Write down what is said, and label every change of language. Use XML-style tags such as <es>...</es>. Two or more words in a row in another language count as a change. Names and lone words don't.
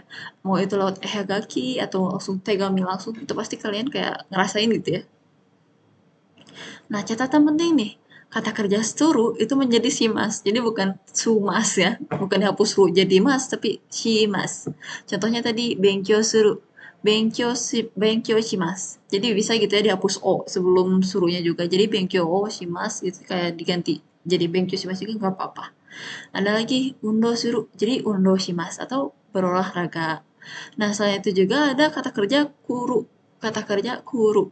<id>Mau itu lewat ehagaki atau langsung tegami langsung itu pasti kalian kayak ngerasain gitu ya. Nah, catatan penting nih, kata kerja suru itu menjadi shimas. Jadi bukan sumas ya, bukan dihapus ru jadi mas, tapi shimas. Contohnya tadi</id> <ja>勉強する, 勉強します.</ja> <id>Jadi bisa gitu ya dihapus o sebelum suruhnya juga. Jadi</id> <ja>勉強をします</ja> <id>itu kayak diganti. Jadi</id> <ja>勉強します</ja> <id>juga nggak apa-apa. Ada lagi</id> <ja>運動する,</ja> <id>jadi</id> <ja>運動します</ja> <id>atau berolahraga. Nah, selain itu juga ada kata kerja kuru. Kata kerja kuru.</id>